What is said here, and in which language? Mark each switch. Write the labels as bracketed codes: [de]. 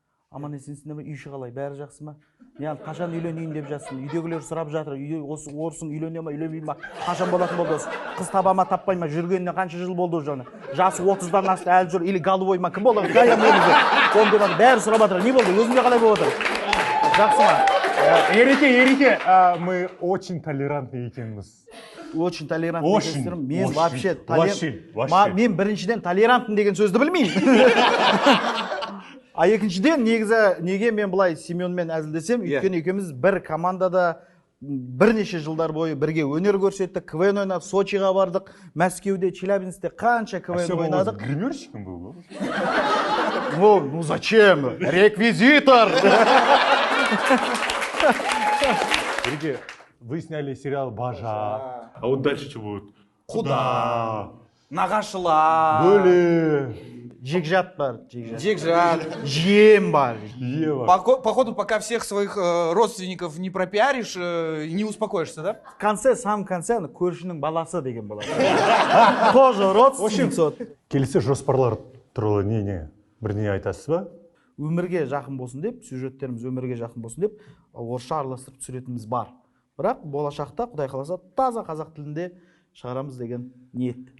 [kk] Аман есенсіңдер ме? Үй іші қалай? Бәрі жақсы ма? Мен қашан үйленейін деп жатсың? Үйдегілер сұрап жатыр. Осы орысың үйлене ма, үйленбей ма? Қашан болатын болды осы? Қыз таба ма, таппай ма? Жүргеніне қанша жыл болды жаңа? Жасы 30-дан асты, әлі жүр. Или голубой ма? Кім болды? Бәрі сұрап жатыр. Не болды? Өзіңде қалай болып отыр? Жақсы ма? [ru] Ереке, мы очень толерантны екенбіз. Очень толерантный екенсіздерім. [kk] Мен вообще мен біріншіден толерантын деген сөзді білмеймін. А екіншіден неге мен бұлай Семенмен әзілдесем, өйткені екеуміз бір командада бірнеше жылдар бойы бірге өнер көрсеттік, КВН ойнап, Сочиға бардық, Мәскеуде, Челябинскте қанша КВН ойнадық. [ru] Гримерщиком был? Ну зачем? Реквизитор! Ереке, вы сняли сериал «Бажа». А вот дальше что будет? [kk] Куда? Нағашылар. Бөле. Жекжат бар. Жекжат. Жем бар. Ева. [ru] Походу, пока всех своих родственников не пропиаришь, не успокоишься, да? В конце, самом конце, [kk] көршінің баласы деген болады. [ru] Тоже родственник. [kk] Келесі жоспарлар туралы не бірдеңе айтасыз ба? Өмірге жақын болсын деп, сюжеттеріміз өмірге жақын болсын деп, орысша араластырып түсіретініміз бар. Бірақ болашақта, Құдай қаласа, таза қазақ тілінде шығарамыз деген ниет.